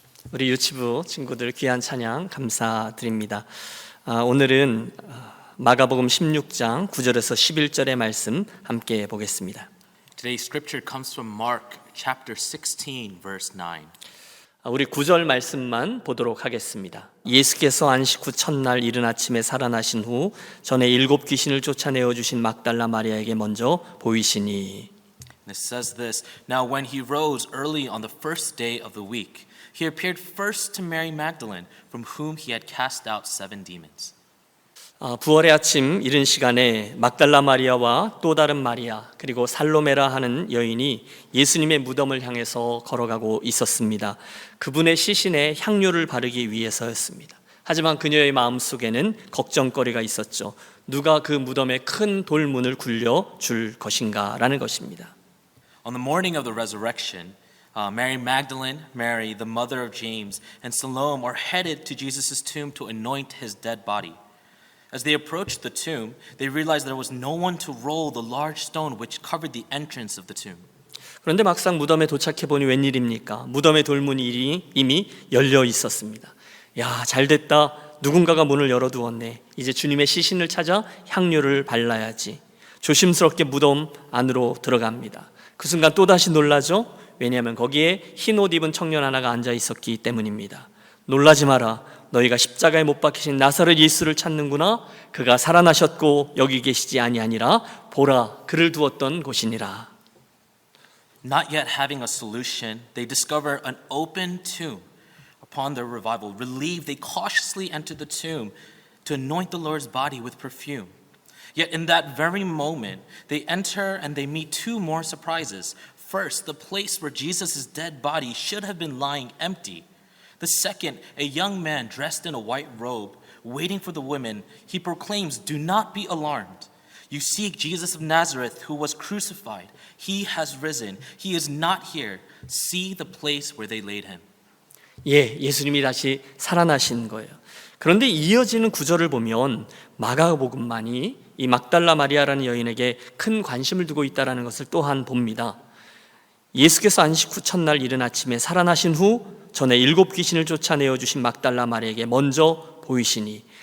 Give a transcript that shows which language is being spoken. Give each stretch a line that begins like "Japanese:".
Korean: 우리 유치부 친구들 귀한 찬양 감사드립니다. 오늘은 마가복음 16장 9절에서 11절의 말씀 함께 보겠습니다.
English: Today's scripture comes from Mark chapter 16 verse 9.
Korean: 우리 9절 말씀만 보도록 하겠습니다. 예수께서 안식 후 첫날 이른 아침에 살아나신 후 전에 7 귀신을 쫓아내어 주신 막달라 마리아에게 먼저 보이시니.
English: And it says this, Now when he rose early on the first day of the week, he appeared first to Mary Magdalene, from whom he had cast out 7 demons.
Korean: 부활의 아침 이른 시간에 막달라 마리아와 또 다른 마리아 그리고 살로메라 하는 여인이 예수님의 무덤을 향해서 걸어가고 있었습니다. 그분의 시신에 향료를 바르기 위해서였습니다. 하지만 그녀의 마음속에는 걱정거리가 있었죠. 누가 그 무덤에 큰 돌문을 굴려 줄 것인가 라는 것입니다.
English: On the morning of the resurrection, Mary Magdalene, Mary, the mother of James, and Salome are headed to Jesus' tomb to anoint his dead body. As they approached the tomb, they realized there was no one to roll the large stone which covered the entrance of the tomb.
Korean: 그런데 막상 무덤에 도착해 보니 웬일입니까? 무덤의 돌문이 이미 열려 있었습니다. 야, 잘됐다. 누군가가 문을 열어두었네. 이제 주님의 시신을 찾아 향료를 발라야지. 조심스럽게 무덤 안으로 들어갑니다. 그 순간 또다시 놀라죠? 왜냐하면 거기에 흰 옷 입은 청년 하나가 앉아 있었기 때문입니다. 놀라지 마라. 너희가 십자가에 못 박히신 나사렛 예수를 찾는구나. 그가 살아나셨고 여기 계시지 아니하니라. 보라, 그를 두었던 곳이니라.
English: Not yet having a solution, they discover an open tomb. Upon their revival, relieved, they cautiously enter the tomb to anoint the Lord's body with perfume. Yet in that very moment, they enter and they meet 2 more surprises. First, the place where Jesus' dead body should have been lying empty. The second, a young man dressed in a white robe, waiting for the women. He proclaims, "Do not be alarmed. You seek Jesus of Nazareth who was crucified. He has risen. He is not here. See the place where they laid him."
Korean: 예, 예수님이 다시 살아나신 거예요. 그런데 이어지는 구절을 보면 마가복음만이 이 막달라 마리아라는 여인에게 큰 관심을 두고 있다는 것을 또한 봅니다. 예수께서 안식 후 첫날 이른 아침에 살아나신 후 전에 7 귀신을 쫓아내어 주신 막달라 마리아에게 먼저 보이시니.